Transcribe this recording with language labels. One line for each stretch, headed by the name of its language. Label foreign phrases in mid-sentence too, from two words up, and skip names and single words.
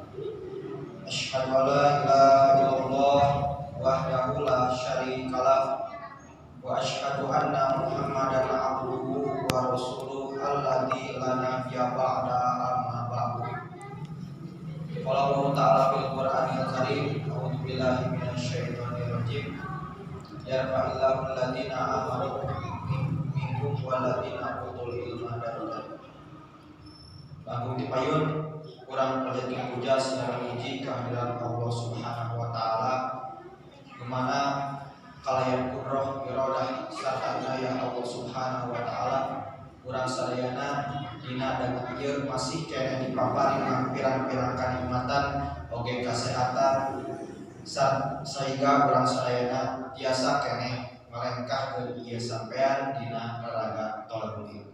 Arabic: أشهد أن لا إله إلا الله وحده لا شريك له وأشهد أن محمدا عبده ورسوله الذي لا نبي بعده أما بعد. قال الله تعالى في القرآن الكريم أعوذ بالله من الشيطان الرجيم. يرفع الله الذين آمنوا منكم والذين أوتوا العلم درجات.
Sundanese: Bangku dipayun kurang panjatkeun puja sareng muji kehadirat
Arabic: الله سبحانه وتعالى,
Sundanese: di mana kalayan kudroh iradah sarta daya
Arabic: الله سبحانه وتعالى
Sundanese: urang sadayana dina dagu ieu masih kene dipaparingan pirang-pirang kanikmatan oge kasehatan sehingga urang sadayana tiasa kene ngalengkahkeun ieu sampean dina raraga
Arabic: طلب العلم.